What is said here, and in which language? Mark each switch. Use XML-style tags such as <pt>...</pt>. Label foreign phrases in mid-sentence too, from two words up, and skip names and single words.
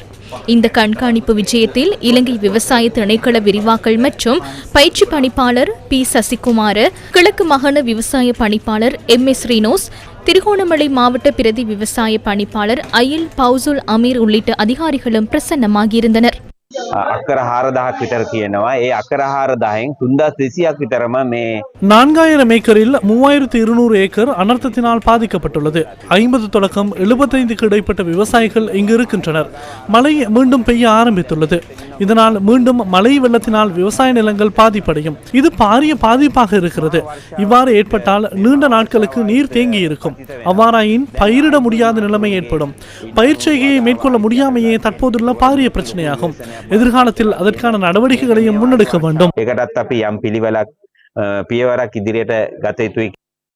<ta>இந்த கண்காணிப்பு விஜயத்தில் இலங்கை விவசாய திணைக்கள விரிவாக்கல் மற்றும் பயிற்சி பணிப்பாளர் பி சசிகுமார, கிழக்கு மாகாண விவசாய பணிப்பாளர் MS ரீனோஸ், திருகோணமலை மாவட்ட பிரதி விவசாய பணிப்பாளர் அயில் பவுசுல் அமீர் உள்ளிட்ட அதிகாரிகளும் பிரசன்னமாகியிருந்தனர்.</ta> <si>අක්කර 4000ක් විතර කියනවා. ඒ අක්කර 4000න් 3200ක් විතරම මේ</si> <ta>4000 ஏக்கரில் 3200 ஏக்கர் அனர்த்தத்தினால் பாதிக்கப்பட்டுள்ளது. 50 தொடக்கம் 75க்கு இடைப்பட்ட விவசாயிகள் இங்கு இருக்கின்றனர். மழை மீண்டும் பெய்ய ஆரம்பித்துள்ளது. இதனால் மீண்டும் மழை வெள்ளத்தினால் விவசாய நிலங்கள் பாதிப்படையும். இது பாரிய பாதிப்பாக இருக்கிறது. இவ்வாறு ஏற்பட்டால் நீண்ட நாட்களுக்கு நீர் தேங்கி இருக்கும். அவ்வாறாயின் பயிரிட முடியாத நிலைமை ஏற்படும். பயிர் செய்கையை மேற்கொள்ள முடியாமையே தற்போதுள்ள பாரிய பிரச்சனையாகும். எதிர்காலத்தில் அதற்கான நடவடிக்கைகளையும் முன்னெடுக்க வேண்டும்.</ta> <si>ඒකටත් අපි යම් පිළිවෙලක් පියවරක් ඉදිරියට ගත යුතුයි.</si>